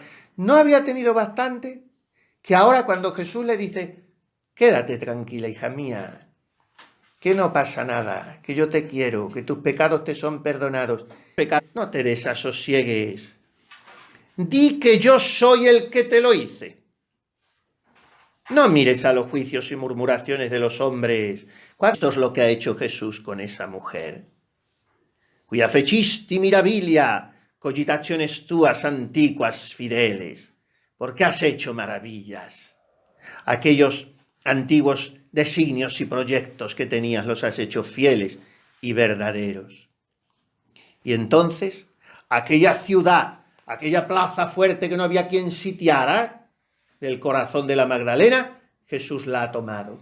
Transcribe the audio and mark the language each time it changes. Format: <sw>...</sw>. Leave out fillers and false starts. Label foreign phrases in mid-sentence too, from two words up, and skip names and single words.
<es>No había tenido bastante que ahora cuando Jesús le dice, quédate tranquila, hija mía, que no pasa nada, que yo te quiero, que tus pecados te son perdonados. No te desasosiegues. Di que yo soy el que te lo hice. No mires a los juicios y murmuraciones de los hombres. Esto es lo que ha hecho Jesús con esa mujer.</es> <la>Quia fecisti mirabilia, cogitaciones tuas antiquas fideles.</la> <es>Porque has hecho maravillas. Aquellos antiguos designios y proyectos que tenías los has hecho fieles y verdaderos. Y entonces, aquella ciudad, aquella plaza fuerte que no había quien sitiara, del corazón de la Magdalena, Jesús la ha tomado.</es>